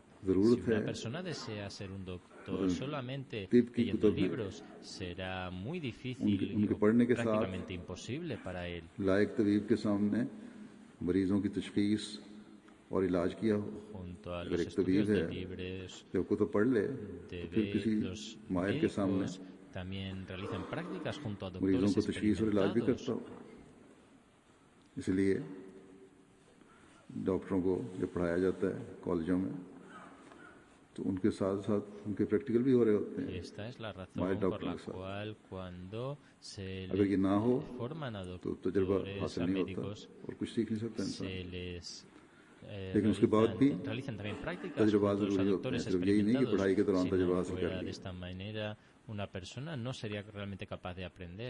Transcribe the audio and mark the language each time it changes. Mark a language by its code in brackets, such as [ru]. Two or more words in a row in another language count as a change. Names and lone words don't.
[es] Si una persona desea ser un doctor solamente leyendo libros, será muy difícil o prácticamente imposible para él. Junto a los estudios de libros, los médicos también realizan prácticas junto a doctores experimentados. [hi] डॉक्टरों को जब पढ़ाया जाता है कॉलेजों में तो उनके साथ साथ उनके प्रैक्टिकल भी हो रहे होते हैं. [es] Esta es la razón por la cual cuando se les forman a doctores, a médicos, se les realizan también prácticas junto a doctores experimentados. Si no fuera de esta manera, una persona no sería realmente capaz de aprender.